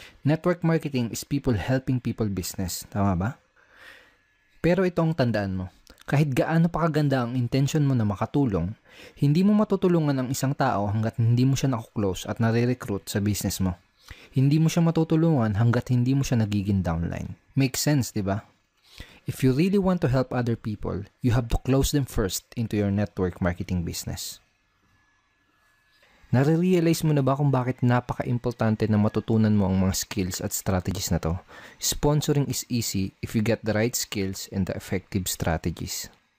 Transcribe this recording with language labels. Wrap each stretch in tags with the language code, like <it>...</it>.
<en>Network marketing is people helping people business,</en> <tl>tama ba? Pero ito ang tandaan mo, kahit gaano pa kaganda ang intention mo na makatulong, hindi mo matutulungan ang isang tao hanggat hindi mo siya nakuklose at nare-recruit sa business mo. Hindi mo siya matutulungan hanggat hindi mo siya nagiging downline.</tl> <en>Makes sense,</en> <tl>di ba?</tl> <en>If you really want to help other people, you have to close them first into your network marketing business.</en> <tl>Nare-realize mo na ba kung bakit napaka-importante na matutunan mo ang mga skills at strategies na to?</tl> <en>Sponsoring is easy if you get the right skills and the effective strategies.</en>